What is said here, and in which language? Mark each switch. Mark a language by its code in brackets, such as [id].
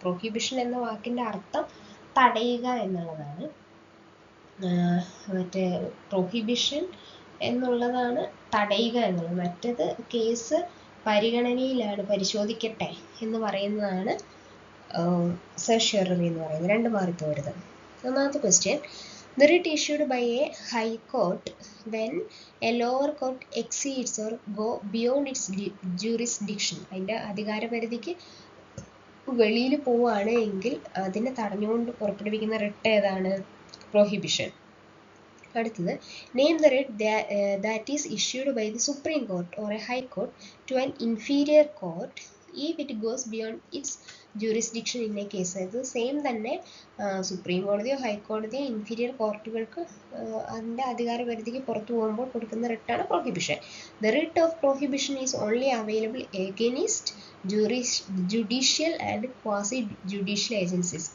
[ml] Prohibition എന്ന വാക്കിൻ്റെ അർത്ഥം തടയുക എന്നുള്ളതാണ്. പ്രൊഹിബിഷൻ എന്നുള്ളതാണ് തടയുക എന്നുള്ളത്. മറ്റത് കേസ് പരിഗണനയിലാണ്, പരിശോധിക്കട്ടെ എന്ന് പറയുന്നതാണ് സെർഷ്യോററി എന്ന് പറയുന്നത്. രണ്ട് മാറിപ്പോരുത്. ഒന്നാമത്തെ question, [en] the writ issued by a high court when a lower court exceeds or go beyond its jurisdiction. [ml] അതിൻ്റെ അധികാരപരിധിക്ക് വെളിയിൽ പോവുകയാണ് എങ്കിൽ അതിനെ തടഞ്ഞുകൊണ്ട് പുറപ്പെടുവിക്കുന്ന റിട്ട് ഏതാണ്? പ്രൊഹിബിഷൻ. അടുത്തത്, [en] Name the writ that is issued by the Supreme Court or a High Court to an inferior court if it goes beyond its jurisdiction in a case. [ml] അത് same തന്നെ സുപ്രീം കോടതിയോ ഹൈക്കോടതിയോ ഇൻഫീരിയർ കോർട്ടുകൾക്ക് അതിൻ്റെ അധികാരപരിധിക്ക് പുറത്തു പോകുമ്പോൾ കൊടുക്കുന്ന റിട്ടാണ് prohibition. [en] The writ of prohibition is only available against judicial and quasi judicial agencies.